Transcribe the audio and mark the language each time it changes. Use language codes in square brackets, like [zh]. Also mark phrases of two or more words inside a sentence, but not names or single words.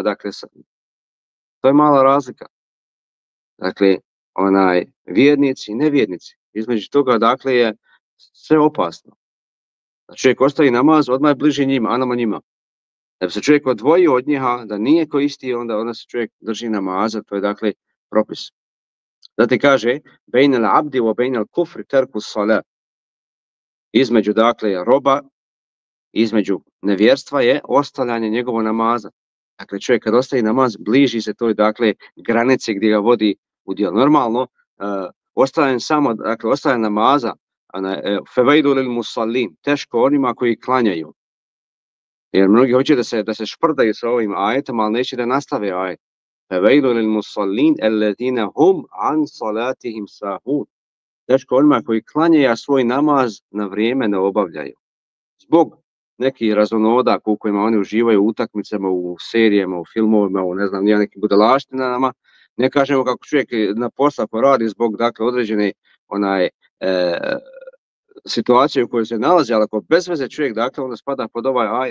[bs] Dakle, to je mala razlika. Dakle, vjernici i nevjernici. Između toga, dakle, je sve opasno. Da čovjek ostavi namaz, odmah je bliži njima, a nama njima. Da bi se čovjek odvojio od njiha, da nije ko isti, onda se čovjek drži namaza, to je, dakle, propis. Zatim kaže, [ar] بين العبد وبين الكفر ترك الصلاة. [bs] Između, dakle, roba, između nevjerstva je ostavljanje njegovog namaza. Dakle, čovjek kad ostavi namaz, bliži se toj, dakle, granici gdje ga vodi u djelo. Normalno, ostavljanje namaza, [ar] فويل للمصلين, [bs] teško onima koji klanjaju. Jer mnogi hoće da se šprdaju sa ovim ajetom, ali neće da nastave ajet. [ar] فويل للمصلين الذين هم عن صلاتهم ساهون. [bs] Teško onima koji klanjaju, a svoj namaz na vrijeme ne obavljaju. Zbog nekih razonoda u kojima oni uživaju u utakmicama, u serijama, u filmovima, u nekim budalaštinama. Ne kažemo kako čovjek na posla poradi zbog, dakle, određene situacije u kojoj se nalazi, ali ako bez veze čovjek, dakle, onda spada pod ovaj ajet.